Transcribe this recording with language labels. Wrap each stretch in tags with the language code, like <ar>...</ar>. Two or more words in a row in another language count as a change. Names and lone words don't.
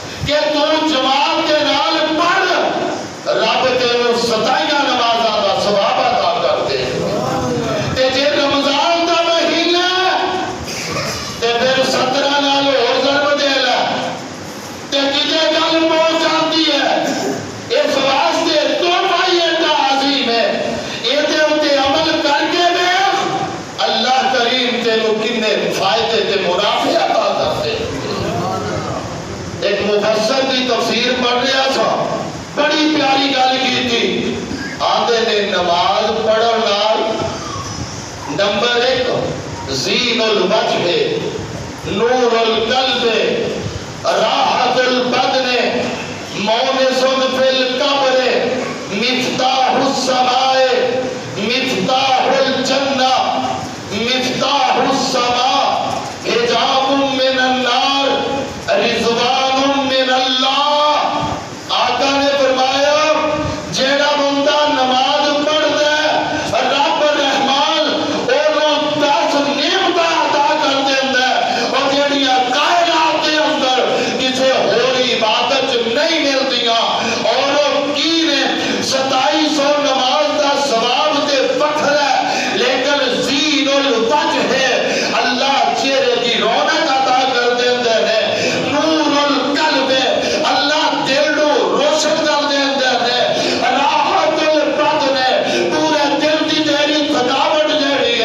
<pa>کہ تو جماعت کے نال پڑھ، رب تینوں 27 نمازاں دا ثواب عطا کر دے۔ تے جے رمضان دا مہینہ تے پھر 17 نال اور ضرب دے لے تے کتے گل پہنچ جاتی ہے۔ اس واسطے تحفہ ایڈا عظیم ہے، ایدے اتے عمل کر کے دیکھ اللہ کریم تینوں کنے فائدے تے منافع عطا کر دے۔ ایک مفسر کی تفسیر پڑھ رہا تھا، بڑی پیاری گل کی تھی، آندے نے نماز پڑھن نال</pa> <ar>نمبر 1 زین الوجہ، نور القلب، راحت البدن، مونس فی القبر، مفتاح السماء، مفتاح الجنہ، مفتاح السماء، حجاب من النار، رضوان من اللہ۔</ar> <pa>آقا نے فرمایا جیڑا بندہ نماز پڑھ دے رب رحمان انہوں 10 نعمتاں عطا کر دیندا ہے، اور جیڑیاں کائنات دے اندر کسے ہور عبادت نہیں ملدیاں۔ اور وہ کی نے 2700 نماز دا ثواب تے فخر ہے، لیکن</pa> <ar>زین الوجہ</ar> <pa>ہے، اللہ چہرے کی رونق عطا کر دیندے نے، نور القلب ہے، اللہ دل نو روشن کر دیندے نے،</pa> <ar>راحت البدن</ar> <pa>ہے، پورے دل دی تیری تھکاوٹ جیڑی</pa>